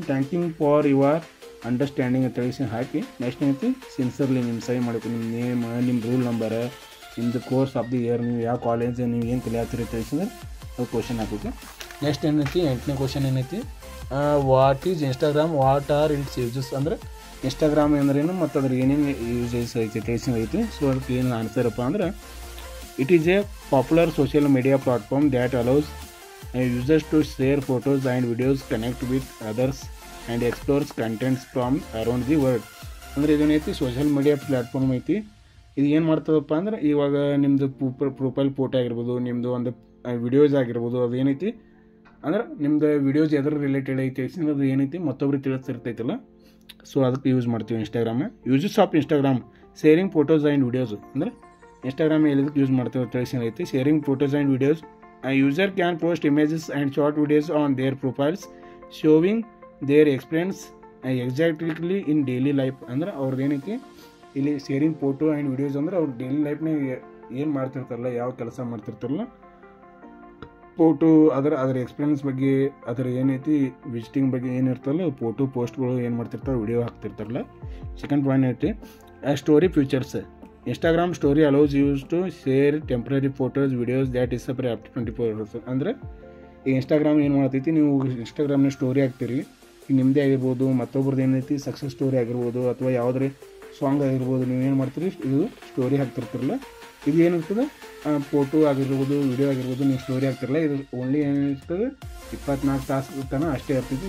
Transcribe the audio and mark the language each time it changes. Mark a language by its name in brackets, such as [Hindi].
[English] thanking for your understanding [Kannada] ಅಂತ ತಿಳಿಸಿ ಹಾಕಿ. Next ಏನೈತಿ ಸಿನ್ಸಿಯರ್ಲಿ ನಿಮ್ಮ ಸಹಿ ಮಾಡಬೇಕು, ನಿಮ್ಮ ನೇಮ್, ನಿಮ್ಮ ರೂಲ್ ನಂಬರ್, ನಿಮ್ಮದು ಕೋರ್ಸ್ ಆಫ್ ದಿ ಇಯರ್, ನೀವು ಯಾವ ಕಾಲೇಜ್ ನೀವು ಏನು ಕಲಿಯಾತ್ತೀರಿ ತಿಳಿಸಿದ್ರೆ ಅದು ಕ್ವಶನ್ ಹಾಕಬೇಕು. ನೆಕ್ಸ್ಟ್ ಏನೈತಿ 8ನೇ ಕ್ವಶನ್ ಏನೈತಿ, [English] what is Instagram, what are its uses [Kannada] ಅಂದರೆ ಇನ್ಸ್ಟಾಗ್ರಾಮ್ ಅಂದ್ರೇನು ಮತ್ತು ಅದ್ರ ಏನೇನು ಯೂಸಸ್ ಐತಿ ತಿಳಿಸಿ ಐತಿ. ಸೊ ಅದಕ್ಕೆ ಏನು ಆನ್ಸರಪ್ಪ ಅಂದ್ರೆ [English] It is a popular social media platform that allows users to share photos and videos, connect with others and explores contents from around the world. [Kannada] ಅಂದರೆ ಇದೇನೈತಿ ಸೋಷಿಯಲ್ ಮೀಡಿಯಾ ಪ್ಲ್ಯಾಟ್ಫಾರ್ಮ್ ಐತಿ. ಇದು ಏನು ಮಾಡ್ತದಪ್ಪ ಅಂದ್ರೆ ಇವಾಗ ನಿಮ್ಮದು ಪ್ರೊಫೈಲ್ ಫೋಟೋ ಆಗಿರ್ಬೋದು, ನಿಮ್ಮದು ಒಂದು ವಿಡಿಯೋಸ್ ಆಗಿರ್ಬೋದು, ಅದು ಏನೈತಿ ಅಂದ್ರೆ ನಿಮ್ಮದು ವಿಡಿಯೋಸ್ ಎದ್ರ ರಿಲೇಟೆಡ್ ಐತಿ ಅದು ಏನೈತಿ ಮತ್ತೊಬ್ರಿಗೆ ತಿಳಿಸ್ತಿರ್ತೈತಲ್ಲ. ಸೊ ಅದಕ್ಕೆ ಯೂಸ್ ಮಾಡ್ತೀವಿ Instagram. [English] uses of Instagram sharing photos and videos [Kannada] ಅಂದರೆ ಇನ್ಸ್ಟಾಗ್ರಾಮ್ ಎಲ್ಲಿದಕ್ಕೆ ಯೂಸ್ ಮಾಡ್ತೀವಿ ತಿಳಿಸಿ ಐತಿ. [English] Sharing photos and videos. A user can post images and short videos on their profiles showing their experience exactly in daily life. [Kannada] ಅಂದ್ರೆ ಅವ್ರದ್ದು ಏನೈತಿ ಇಲ್ಲಿ sharing photo and videos ಅಂದ್ರೆ ಅವ್ರ ಡೈಲಿ ಲೈಫ್ನಾಗ ಏನು ಮಾಡ್ತಿರ್ತಾರಲ್ಲ, ಯಾವ ಕೆಲಸ ಮಾಡ್ತಿರ್ತಾರಲ್ಲ, ಫೋಟೋ ಅದರ ಎಕ್ಸ್ಪೀರಿಯನ್ಸ್ ಬಗ್ಗೆ, ಅದರ ಏನೈತಿ ವಿಸಿಟಿಂಗ್ ಬಗ್ಗೆ ಏನಿರ್ತಲ್ಲ ಫೋಟೋ ಪೋಸ್ಟ್ಗಳು ಏನು ಮಾಡ್ತಿರ್ತಾರೆ, ವಿಡಿಯೋ ಹಾಕ್ತಿರ್ತಾರಲ್ಲ. [English] second point [Kannada] ಐತಿ [English] Story features. Instagram story allows you to share temporary photos, videos that disappear after 24 hours. [Kannada] ಅಂದರೆ ಈ ಇನ್ಸ್ಟಾಗ್ರಾಮ್ ಏನು ಮಾಡ್ತೈತಿ, ನೀವು ಇನ್ಸ್ಟಾಗ್ರಾಮ್ನ ಸ್ಟೋರಿ ಹಾಕ್ತೀರಿ, ಈಗ ನಿಮ್ಮದೇ ಆಗಿರ್ಬೋದು, ಮತ್ತೊಬ್ರದ್ದು ಏನೈತಿ ಸಕ್ಸಸ್ ಸ್ಟೋರಿ ಆಗಿರ್ಬೋದು, ಅಥವಾ ಯಾವುದೇ ಸಾಂಗ್ ಆಗಿರ್ಬೋದು, ನೀವು ಏನು ಮಾಡ್ತೀರಿ ಇದು ಸ್ಟೋರಿ ಹಾಕ್ತಿರ್ತಿರಲ್ಲ, ಇದು ಏನಿರ್ತದೆ ಫೋಟೋ ಆಗಿರ್ಬೋದು, ವಿಡಿಯೋ ಆಗಿರ್ಬೋದು, ನೀವು ಸ್ಟೋರಿ ಆಗ್ತಿರಲ್ಲ, ಇದು ಓನ್ಲಿ ಏನಿರ್ತದೆ 24 ತಾಸು ತನಕ ಅಷ್ಟೇ ಇರ್ತೈತಿ.